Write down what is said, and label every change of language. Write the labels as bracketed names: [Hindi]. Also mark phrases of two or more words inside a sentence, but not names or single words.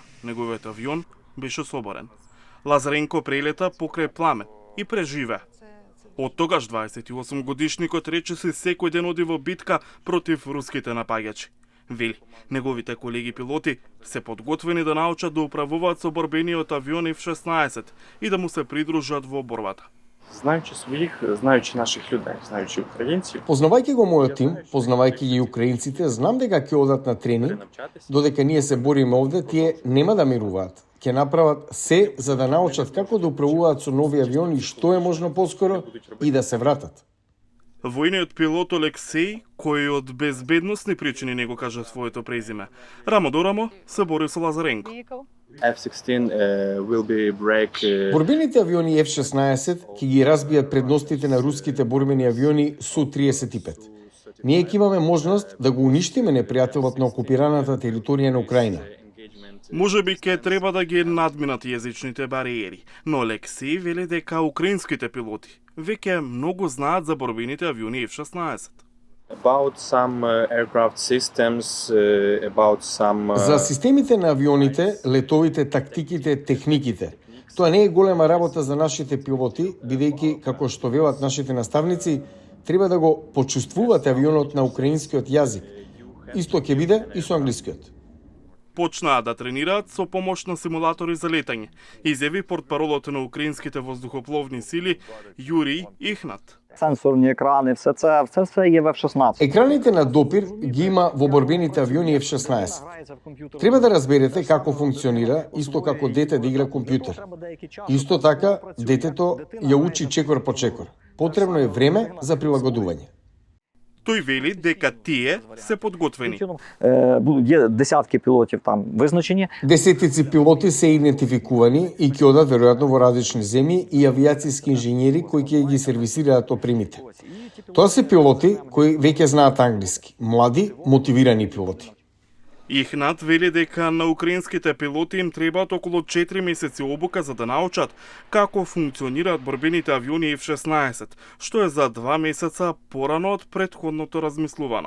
[Macedonian] Неговиот авион беше соборен. Лазаренко прелета покрај пламе и преживеа. Од тогаш 28 годишникот речиси секој ден оди во битка против руските напаѓачи. Вели, неговите колеги пилоти се подготвени да научат да управуваат со борбениот авион F-16 и да му се придружат во борбата. [Ukrainian] Знаючи своїх, знаючи наших людей, знаючи українців. [Macedonian] Познавајќи го мојот тим, познавајќи ги украинците, знам дека ќе одат на тренинг, додека ние се бориме овде, тие нема да мируваат. Ќе направат се за да научат како да управуваат со нови авиони што е можно поскоро и да се вратат. Војниот пилот Олексеј, кој од безбедносни причини не го кажа своето презиме, рамо до рамо се бори со Лазаренко. [English] F-16 will be break. [Macedonian] Борбените авиони F-16 ќе ги разбијат предностите на руските борбени авиони Су-35. Ние ќе имаме можност да го уништиме непријателот на окупираната територија на Украина. Може би ќе треба да ги надминат јазичните бариери, но Олексеј вели дека украинските пилоти веќе многу знаат за борбените авиони F-16. [English] About some aircraft systems, about some [Macedonian] За системите на авионите, летовите, тактиките, техниките. Тоа не е голема работа за нашите пилоти, бидејќи, како што велат нашите наставници, треба да го почувствувате авионот на украинскиот јазик. Исто ќе биде и со англискиот. Почнаа да тренираат со помош на симулатори за летање, изјави портпаролот на украинските воздухопловни сили Юрий Ихнат. [Ukrainian] Сенсорні екрани, все є в F-16. [Macedonian] Екраните на допир ги има во борбените авиони F-16. Треба да разберете како функционира, исто како дете да игра компјутер. Исто така, детето ја учи чекор по чекор. Потребно е време за прилагодување. Тој вели дека тие се подготвени. [Ukrainian] Є десятки пілотів там визначені. [Macedonian] Десетици пилоти се идентификувани и ќе одат веројатно во различни земји и авиацијски инженери кои ќе ги сервисираат опремите. Тоа се пилоти кои веќе знаат англиски, млади, мотивирани пилоти. Ихнат вели дека на украинските пилоти им требаат околу 4 месеци обука за да научат како функционираат борбените авиони F-16, што е за 2 месеца порано од претходното размислувано.